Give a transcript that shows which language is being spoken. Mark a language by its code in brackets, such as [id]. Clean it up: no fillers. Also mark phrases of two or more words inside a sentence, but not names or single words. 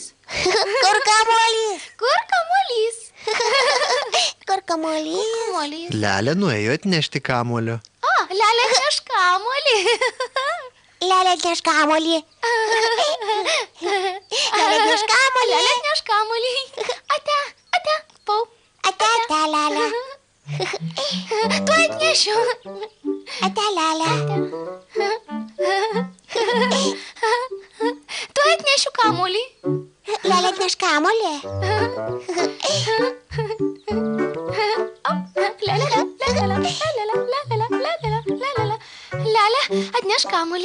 [lt] Kur kamuolys? Kur kamuolys? Kur kamuolys? Kamuolys. Lelė nuėjo atnešti kamuolio. Lelė atneš kamuolį. Lelė atneš kamuolį. Lelė atneš kamuolį. Lelė atneš kamuolį. Ate, Pau. Ate, Lelė. Tu atnešiu. Ate, Lelė. Tu atnešiu kamuolį. Lelė atneš kamuolį. Lelė atneš kamuolį.